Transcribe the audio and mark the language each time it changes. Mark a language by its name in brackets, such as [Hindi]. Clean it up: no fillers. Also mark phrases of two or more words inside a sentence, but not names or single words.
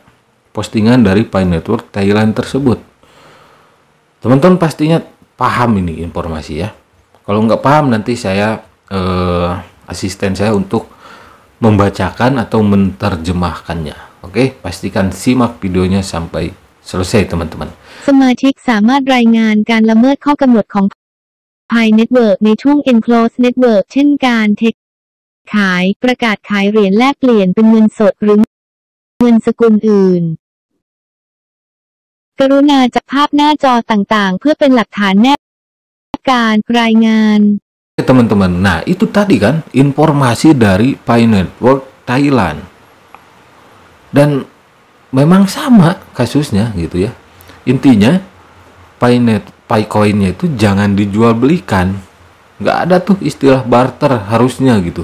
[Indonesian] Postingan dari Pi Network Thailand tersebut. Teman-teman pastinya paham ini informasi ya. Kalau nggak paham nanti saya asisten saya untuk membacakan atau menerjemahkannya. Oke, pastikan simak videonya sampai selesai, teman-teman. [Thai] สมาชิกสามารถรายงานการละเมิดข้อกำหนดของ Pi Network ในช่วง [English] Enclosed Network [Thai] เช่นการเทคขายประกาศขายเหรียญแลกเปลี่ยนเป็นเงินสดหรือเงินสกุลอื่นกรุณาจับภาพหน้าจอต่างๆเพื่อเป็นหลักฐานแนบการรายงาน [Indonesian] Teman-teman, nah itu tadi kan informasi dari Pi Network Thailand. Dan memang sama kasusnya gitu ya. Intinya Pi Coinnya itu jangan dijual belikan. Nggak ada tuh istilah barter harusnya gitu.